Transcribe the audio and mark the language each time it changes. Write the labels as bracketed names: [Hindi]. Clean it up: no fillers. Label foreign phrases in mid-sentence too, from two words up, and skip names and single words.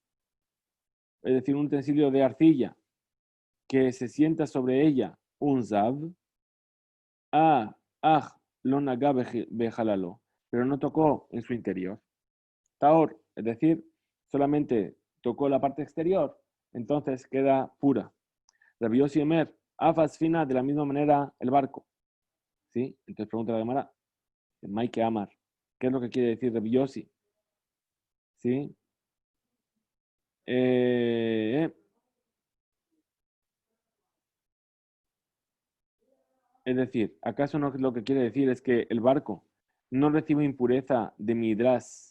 [Spanish] Es decir, un utensilio de arcilla que se sienta sobre ella un zab. [Hebrew] לא נגע בחללו, [Spanish] pero no tocó en su interior. Taor, es decir, solamente tocó la parte exterior, entonces queda pura. [Hebrew] רבי יוסי אומר, אף הספינה, [Spanish] de la misma manera el barco. ¿Sí? Entonces pregunta la Gemara, [Aramaic] מאי קאמר, [Spanish] ¿qué es lo que quiere decir Rabbi Yossi? ¿Sí? Es decir, ¿acaso no lo que quiere decir es que el barco no recibe impureza de midras?